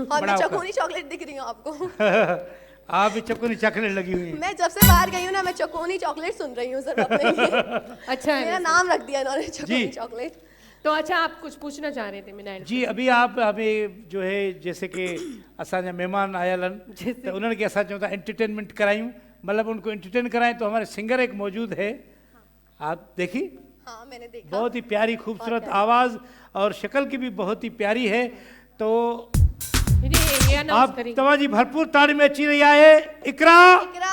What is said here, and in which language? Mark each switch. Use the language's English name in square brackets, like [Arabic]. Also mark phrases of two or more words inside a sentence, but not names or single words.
[Hindi] बड़ा मैं होकर। चकोनी चॉकलेट दिख रही हूँ आपको आप भी चकोनी चॉकलेट लगी हुई हैं मैं जब से बाहर गई हूँ ना मैं चकोनी चॉकलेट सुन रही हूँ सिर्फ अपने लिए अच्छा है मेरा नाम रख दिया इन्होंने चकोनी जी। चॉकलेट तो अच्छा आप कुछ पूछना चाह रहे थे मिनाइल जी अभी आप हमें जो है जैसे कि [Sindhi] असांजा मेहमान आयल आहिनि [Hindi] तो उन्होंने के [Sindhi] असां चऊं था [Hindi] एंटरटेनमेंट करायूं मतलब उनको एंटरटेन कराएं तो हमारे सिंगर एक मौजूद है आप देखी हाँ मैंने देखा बहुत ही प्यारी खूबसूरत आवाज़ और शक्ल की भी बहुत ही प्यारी है तो ये अनाउंस आप करेंगे [Sindhi] तव्हांजी भरपूर ताड़ी में अची रही आहे इकरा इकरा